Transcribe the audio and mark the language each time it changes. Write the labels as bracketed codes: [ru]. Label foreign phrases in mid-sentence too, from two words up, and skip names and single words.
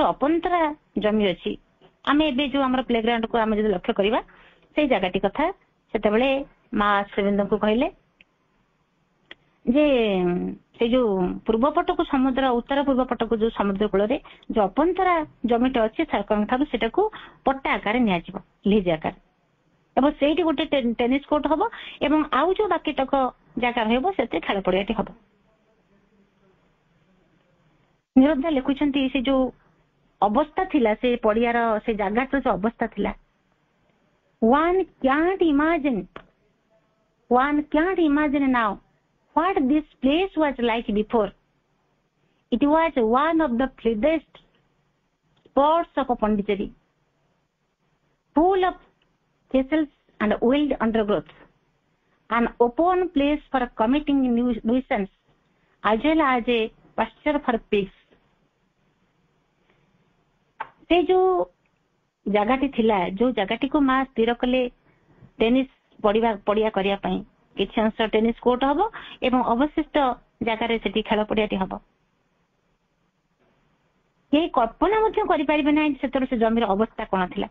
[or] ଅପନ୍ତରା ଜମି ଅଛି, ଆମେ ଏବେ ଯୋଉ ଆମର ପ୍ଲେଗ୍ରାଉଣ୍ଡକୁ ଆମେ ଯଦି ଲକ୍ଷ୍ୟ କରିବା ସେଇ ଜାଗାଟି କଥା ସେତେବେଳେ ମା ଶ୍ରୀଅରବିନ୍ଦଙ୍କୁ କହିଲେ ଯେ ସେ ଯୋଉ ପୂର୍ବ ପଟକୁ ସମୁଦ୍ର ଉତ୍ତର ପୂର୍ବ ପଟକୁ ଯୋଉ ସମୁଦ୍ର କୂଳରେ ଯୋଉ ଅପନ୍ତରା ଜମିଟା ଅଛି ସରକାରଙ୍କ ଠାରୁ ସେଟାକୁ ପଟ୍ଟା ଆକାରରେ ନିଆଯିବ, ଲିଜ୍ ଆକାର, ଏବଂ ସେଇଠି ଗୋଟେ [en] tennis court [or] ହବ ଏବଂ ଆଉ ଯୋଉ ବାକି ତକ ଜାଗା ରହିବ ସେଥିରେ ଖେଳ ପଡିଆଟି ହବ। ନିରୁଦ୍ଧା ଲେଖୁଛନ୍ତି ସେ ଯୋଉ ଅବସ୍ଥା ଥିଲା ସେ ପଡିଆର ସେ ଜାଗାର ଯୋଉ ଅବସ୍ଥା ଥିଲା, [en] one can't imagine now what this place was like before. It was one of the furthest spots of Pondicherry, full of thistles and wild undergrowth, an open place for committing nuisance as well as a pasture for pigs. [or] ସେ ଯୋଉ ଜାଗାଟି ଥିଲା, ଯୋଉ ଜାଗାଟିକୁ ମା ସ୍ଥିର କଲେ ଟେନିସ ପଡିଆ କରିବା ପାଇଁ, କିଛି ଅଂଶ [en] tennis court [or] ହବ ଏବଂ ଅବଶିଷ୍ଟ ଜାଗାରେ ସେଠି ଖେଳ ପଡିଆଟି ହବ। କେହି କଳ୍ପନା ମଧ୍ୟ କରିପାରିବେ ନାହିଁ ସେତେବେଳେ ସେ ଜମିର ଅବସ୍ଥା କଣ ଥିଲା।